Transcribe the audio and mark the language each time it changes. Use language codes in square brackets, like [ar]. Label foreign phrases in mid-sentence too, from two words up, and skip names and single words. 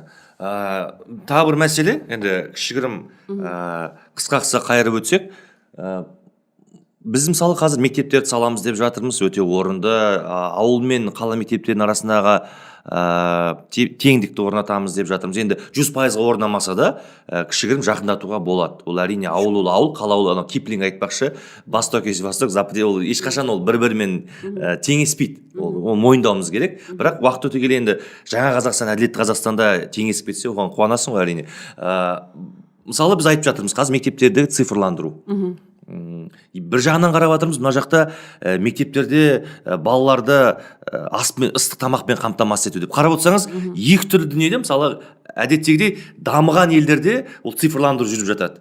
[kk] Тағы бір мәселе, енді кішігірім қысқа қайырып өтсек, біз мысалы қазір мектептерді саламыз деп жатырмыз, өте орынды. Ауыл мен қала мектептерінің арасындағы теңдікті орнатамыз деп жатырмыз. Енді 100%-ға орнамаса да кішігірім жақындатуға болады. Ол әрине ауыл ол ауыл, қала ол, Киплинг айтпақшы, [ru] восток есть восток, запад [kk] ол ешқашан ол бір-бірімен теңеспейді. Ол мойындауымыз керек. Бірақ уақыт өте келе енді жаңа Қазақстан, әділетті Қазақстанда теңесіп кетсе, оған қуанасың ғой әрине. Мысалы біз айтып жатырмыз қазір мектептерді цифрландыру. Бір жағынан қарап жатырмыз, мына жақта мектептерде балаларды аспен, ыстық тамақпен қамтамасыз ету деп қарап отырсаңыз, екі түрлі дүниеде, мысалы әдеттегідей дамыған елдерде ол цифрландыру жүріп жатады.